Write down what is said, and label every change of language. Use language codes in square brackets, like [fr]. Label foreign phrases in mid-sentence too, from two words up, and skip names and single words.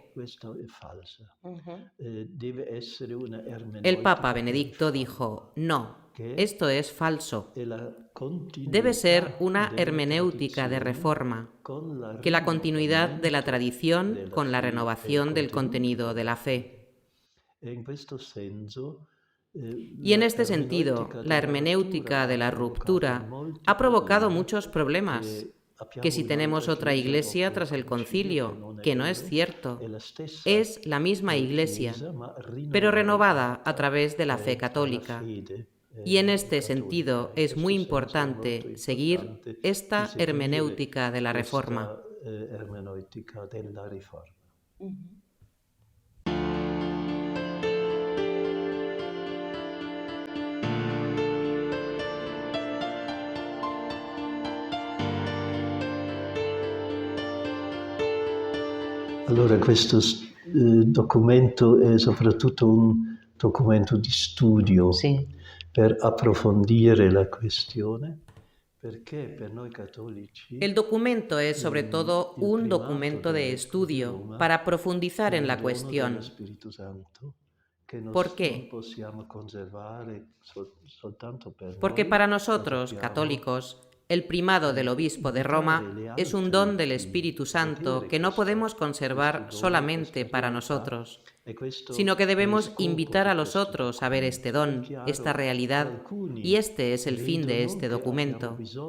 [it] no, questa è falsa. Ujú. Deve essere una [es] El Papa [it] ermeneutica per [es] Benedicto dijo, no, [it] che [es] esto es falso. [it] è la [es] Debe ser [it] continuità [es] una [it] della [es] hermenéutica de [it] tradizione [es] reforma, [it] con il [es] que la continuidad de la [it] rinnovamento [es] tradición [it] della [es] con la [it] fede e il [es] renovación del [it] contenuto [es] contenido de [it] della [es] la [it] fede. [es] fe. [it] E in questo senso [es] Y en [it] la [es] este sentido, [it] ermeneutica [es] la [it] della [es] hermenéutica [it] rottura [es] de [it] ha [es] la [it] provocato [es] ruptura [it] molti [es] ha provocado [it] problemi [es] muchos problemas. [it] che [es] Que [it] abbiamo [es] si [it] un'altra [es] tenemos otra [it] Chiesa [es] iglesia [it] dopo il [es] tras el [it] concilio, che [es] concilio, [it] non è [es] que no es [it] vero, è [es] cierto. [it] la stessa [es] Es la misma iglesia, [it] Chiesa, ma [es] pero renovada a [it] rinnovata [es] través de la fe [it] alla [es] católica. [it] fede [es] Y en este [it] cattolica. [es] sentido [it] In [es] es muy [it] questo senso è molto [es] importante seguir [it] importante di [es] esta [it] seguire [es] hermenéutica de la Reforma. [it] questa ermeneutica della riforma. Allora questo documento è soprattutto un documento di studio [es] Sí. [it] per approfondire la questione, perché per noi cattolici [es] El documento es sobre todo [it] il [es] un [it] primato [es] documento de [it] di [es] estudio [it] Roma [es] para profundizar [it] è [es] en [it] un [es] la [it] dono dello [es] cuestión. [it] Spirito Santo che [es] ¿Por [it] non [es] qué? [it] possiamo conservare soltanto per [es] Porque [it] noi, [es] para [it] ma [es] nosotros, [it] dobbiamo [es] católicos, el primado del obispo de Roma es un don del Espíritu Santo que no podemos conservar solamente para nosotros, sino que debemos invitar a los otros a ver este don, esta realidad, y este es el fin de este documento.